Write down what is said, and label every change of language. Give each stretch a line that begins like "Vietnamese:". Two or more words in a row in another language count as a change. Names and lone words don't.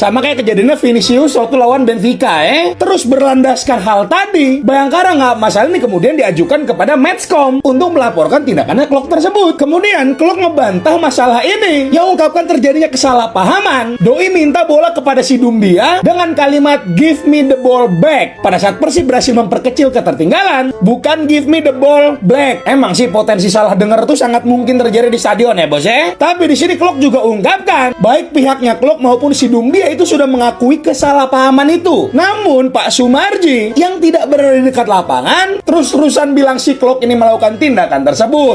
Indonesian: Sama kayak kejadiannya Vinicius waktu lawan Benfica, Terus berlandaskan hal tadi, Bayangkara nggak masalah nih kemudian diajukan kepada Matchcom untuk melaporkan tindakannya Klok tersebut. Kemudian Klok ngebantah masalah ini yang ungkapkan terjadinya kesalahpahaman. Doi minta bola kepada si Dumbia dengan kalimat
English: "Give me the ball back"
Indonesian: pada saat Persib berhasil memperkecil ketertinggalan, bukan
English: "Give me the ball back".
Indonesian: Emang sih potensi salah dengar tuh sangat mungkin terjadi di stadion ya, bos ya. Tapi di sini Klok juga ungkapkan baik pihaknya Klok maupun si Dumbia itu sudah mengakui kesalahpahaman itu. Namun Pak Sumarji yang tidak berada di dekat lapangan terus-terusan bilang si Klok ini melakukan tindakan tersebut.